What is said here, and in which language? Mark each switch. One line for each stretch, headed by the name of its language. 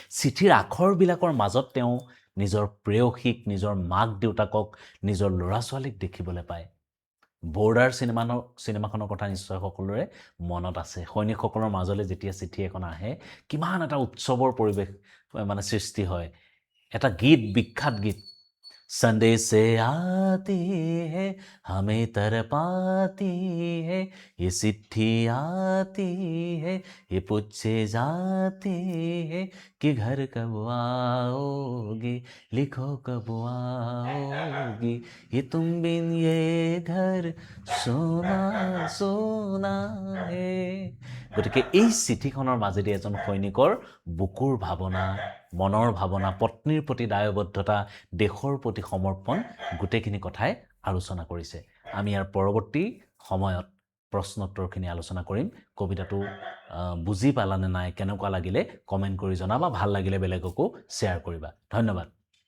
Assamese: চিঠিৰ আখৰবিলাকৰ মাজত তেওঁ নিজৰ প্ৰেয়সীক, নিজৰ মাক দেউতাকক, নিজৰ ল'ৰা ছোৱালীক দেখিবলৈ পায়। বৰ্ডাৰ চিনেমাখনৰ কথা নিশ্চয় সকলোৰে মনত আছে। সৈনিকসকলৰ মাজলৈ যেতিয়া চিঠি এখন আহে, কিমান এটা উৎসৱৰ পৰিৱেশ সৃষ্টি হয়। এটা গীত, বিখ্যাত গীত,
Hindi: संदेशे आती है हमें तरपाती है, ये चिट्ठी आती है ये पूछे जाती है कि घर कब आओगी, लिखो कब आओगी, ये तुम बिन ये घर सोना सोना है।
Assamese: গতিকে এই চিঠিখনৰ মাজেদি এজন সৈনিকৰ বুকুৰ ভাৱনা, মনৰ ভাৱনা, পত্নীৰ প্ৰতি দায়বদ্ধতা, দেশৰ প্ৰতি সমৰ্পণ, গোটেইখিনি কথাই আলোচনা কৰিছে। আমি ইয়াৰ পৰৱৰ্তী সময়ত প্ৰশ্নোত্তৰখিনি আলোচনা কৰিম। কবিতাটো বুজি পালানে নাই, কেনেকুৱা লাগিলে কমেণ্ট কৰি জনাবা। ভাল লাগিলে বেলেগকো শ্বেয়াৰ কৰিবা। ধন্যবাদ।